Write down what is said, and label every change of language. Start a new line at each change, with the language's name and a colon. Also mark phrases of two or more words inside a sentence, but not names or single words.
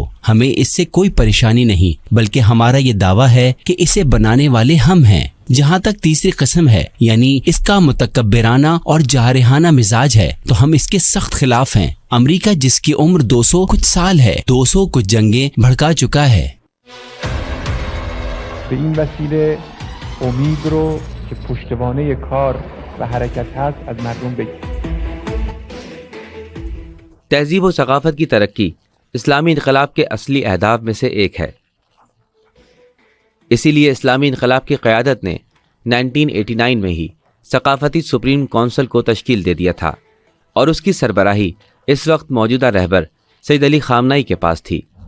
Urdu: ہمیں اس سے کوئی پریشانی نہیں، بلکہ ہمارا یہ دعویٰ ہے کہ اسے بنانے والے ہم ہیں. جہاں تک تیسری قسم ہے، یعنی اس کا متکبرانہ اور جارحانہ مزاج ہے، تو ہم اس کے سخت خلاف ہیں. امریکہ جس کی عمر 200 کچھ سال ہے، 200 کچھ جنگیں بھڑکا چکا ہے.
Persian: به این وسیله امید رو که پشتوانه کار و حرکت هست از مردم بگیر.
Urdu: تہذیب و ثقافت کی ترقی اسلامی انقلاب کے اصلی اہداف میں سے ایک ہے. اسی لیے اسلامی انقلاب کی قیادت نے 1989 میں ہی ثقافتی سپریم کونسل کو تشکیل دے دیا تھا اور اس کی سربراہی اس وقت موجودہ رہبر سید علی خامنہئی کے پاس تھی.